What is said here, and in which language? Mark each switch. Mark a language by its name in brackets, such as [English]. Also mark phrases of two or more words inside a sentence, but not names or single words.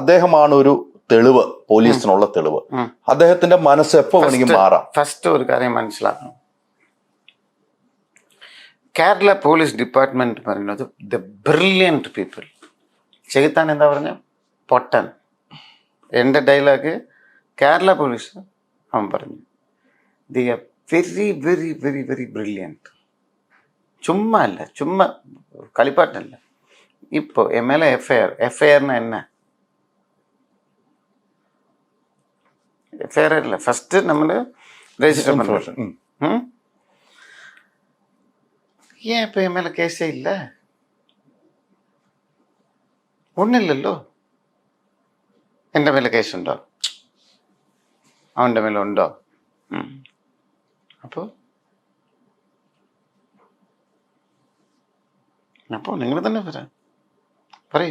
[Malayalam] അദ്ദേഹമാണ് ഒരു തെളിവ്, പോലീസിനുള്ള തെളിവ്. അദ്ദേഹത്തിന്റെ മനസ്സ് എപ്പോ വേണമെങ്കിൽ മാറാം. ഫസ്റ്റ് ഒരു കാര്യം മനസ്സിലാക്കണം, കേരള പോലീസ് ഡിപ്പാർട്ട്മെന്റ് പറയുന്നത് [English] the brilliant people. [Malayalam] ചെകുത്താൻ എന്താ പറഞ്ഞ പൊട്ടൻ. എൻ്റെ ഡയലോഗ് കേരള പോലീസ് അവൻ പറഞ്ഞു, [English] They are very very very very brilliant. [Malayalam] ചുമ്മാ കളിപ്പാട്ടല്ല. ഇപ്പോൾ MLA എഫ്ഐആറിന് എന്നാ എഫ്ഐആർ അല്ല, ഫസ്റ്റ് നമ്മൾ രജിസ്റ്റർ பண்ணுறோம். [Tamil] ஏன் இப்போ என் மேலே கேஸே இல்லை? [Malayalam] ഒന്നും ഇല്ലല്ലോ. എൻ്റെ മേലെ കേസുണ്ടോ? അവൻ്റെ മേലെ ഉണ്ടോ? അപ്പോൾ അപ്പോൾ നിങ്ങൾ തന്നെ പറയൂ.